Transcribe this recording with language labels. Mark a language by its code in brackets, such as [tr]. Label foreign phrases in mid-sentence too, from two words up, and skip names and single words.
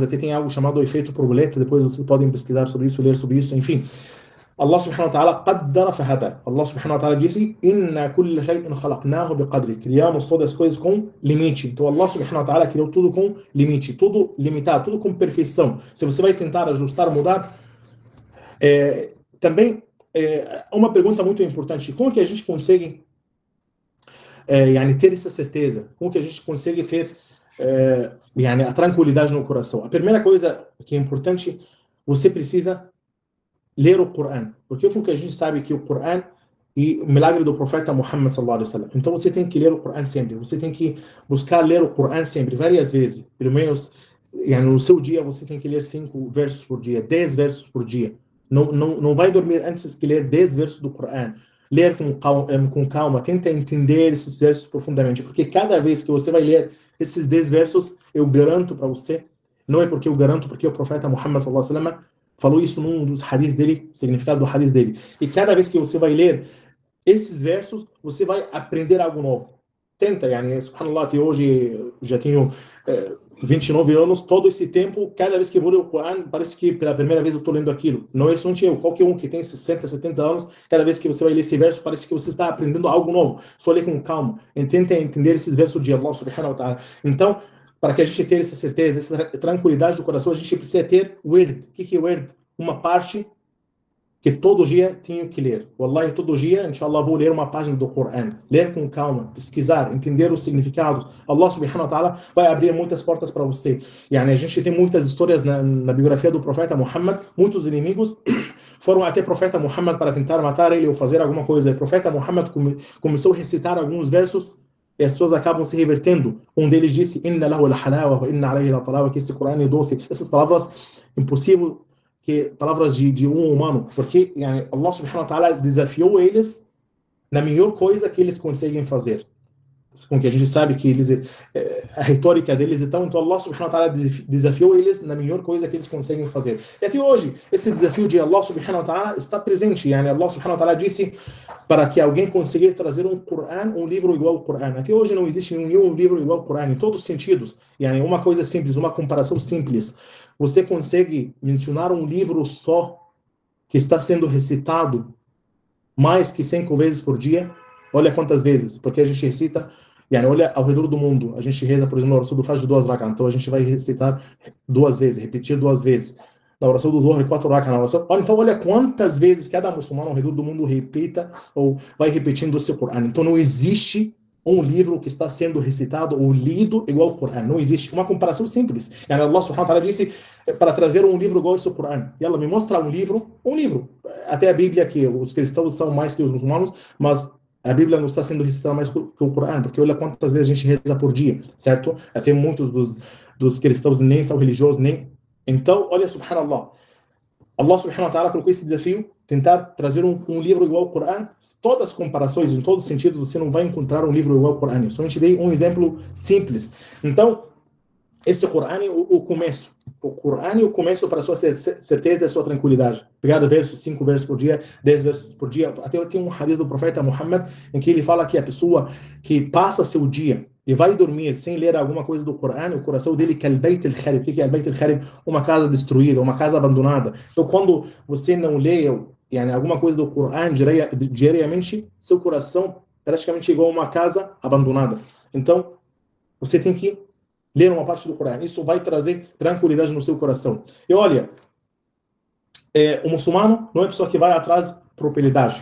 [pt] Até tem algo chamado efeito borboleta, depois vocês podem pesquisar sobre isso, ler sobre isso, enfim. [ar] الله سبحانه وتعالى قدر فهدى. الله سبحانه وتعالى disse: إنا كل شيء خلقناه بقدر. [pt] Criamos todas as coisas com limite. Então [ar] الله سبحانه وتعالى [pt] criou tudo com limite, tudo limitado, tudo com perfeição. Se você vai tentar ajustar, mudar, também uma pergunta muito importante: como que a gente consegue ter essa certeza? Como que a gente consegue ter a tranquilidade no coração? A primeira coisa que é importante, você precisa ler o Corão. Porque como que a gente sabe que o Corão e o milagre do profeta Muhammad [ar] صلى الله عليه وسلم? [pt] Então você tem que ler o Corão sempre. Você tem que buscar ler o Corão sempre, várias vezes. Pelo menos no seu dia você tem que ler 5 versos por dia, 10 versos por dia. Não vai dormir antes que ler 10 versos do Corão. Ler com calma, tenta entender esses versos profundamente, porque cada vez que você vai ler esses 10 versos, eu garanto para você, não é porque eu garanto, porque o profeta Muhammad [ar] صلى الله عليه وسلم [pt] falou isso num dos hadiths dele, o significado do hadith dele. E cada vez que você vai ler esses versos, você vai aprender algo novo. Tenta, subhanallah, até hoje já tenho 29 anos, todo esse tempo, cada vez que eu vou ler o Corão, parece que pela primeira vez eu estou lendo aquilo. Não é somente eu, qualquer um que tem 60, 70 anos, cada vez que você vai ler esse verso, parece que você está aprendendo algo novo. Só lê com calma. Tenta entender esses versos de [ar] الله سبحانه وتعالى. [pt] Então, para que a gente tenha essa certeza, essa tranquilidade do coração, a gente precisa ter wird. O que é wird? Uma parte que todo dia tenho que ler. Wallahi, todo dia, inshallah, vou ler uma página do Corão. Ler com calma, pesquisar, entender os significados. [ar] الله سبحانه وتعالى [pt] vai abrir muitas portas para você. A gente tem muitas histórias na biografia do profeta Muhammad. Muitos inimigos foram até o profeta Muhammad para tentar matar ele ou fazer alguma coisa. O profeta Muhammad começou a recitar alguns versos e as pessoas acabam se revertendo. Um deles disse: [ar] إن له لحلاوة وإن عليه لطلاوة, [pt] que esse Corão é doce. Essas palavras, impossível que palavras de um humano, porque [ar] الله سبحانه وتعالى [pt] desafiou eles na melhor coisa que eles conseguem fazer. Com que a gente sabe que eles a retórica deles então [ar] الله سبحانه وتعالى [pt] desafiou eles na melhor coisa que eles conseguem fazer. E até hoje, esse desafio de [ar] الله سبحانه وتعالى [pt] está presente. [ar] الله سبحانه وتعالى [pt] disse para que alguém conseguir trazer um Corão, um livro igual ao Corão. Até hoje não existe nenhum livro igual ao Corão, em todos os sentidos. Uma coisa simples, uma comparação simples. Você consegue mencionar um livro só que está sendo recitado mais que 5 vezes por dia? Olha quantas vezes, porque a gente recita, olha ao redor do mundo, a gente reza, por exemplo, na oração do Fajr 2 rak'ah, então a gente vai recitar 2 vezes, repetir 2 vezes. Na oração do Zohar 4 rak'ah, então olha quantas vezes cada muçulmano ao redor do mundo repita ou vai repetindo o seu Corão. Então não existe um livro que está sendo recitado ou lido igual ao Corão. Não existe. Uma comparação simples. [ar] الله سبحانه وتعالى [pt] disse para trazer um livro igual ao Corão. E ela me mostra um livro. Até a Bíblia, que os cristãos são mais que os muçulmanos, mas a Bíblia não está sendo recitada mais que o Corão, porque olha quantas vezes a gente reza por dia, certo? Até muitos dos cristãos nem são religiosos, nem Então, olha, subhanallah, [ar] الله سبحانه وتعالى [pt] colocou esse desafio, tentar trazer um livro igual ao Corão. Todas as comparações, em todos os sentidos, você não vai encontrar um livro igual ao Corão. Eu somente dei um exemplo simples. Então, esse Corão é o começo. O Corão é o começo para a sua certeza e a sua tranquilidade. Pegar versos, 5 versos por dia, 10 versos por dia. Até tem um hadith do profeta Muhammad em que ele fala que a pessoa que passa seu dia e vai dormir sem ler alguma coisa do Corão, o coração dele é [ar] البيت الخرب. [pt] O que é [ar] البيت الخرب? [pt] Uma casa destruída, uma casa abandonada. Então, quando você não lê yani, alguma coisa do Corão diariamente, seu coração praticamente é igual a uma casa abandonada. Então, você tem que ler uma parte do Corão. Isso vai trazer tranquilidade no seu coração. E olha, o muçulmano não é pessoa que vai atrás de propriedade.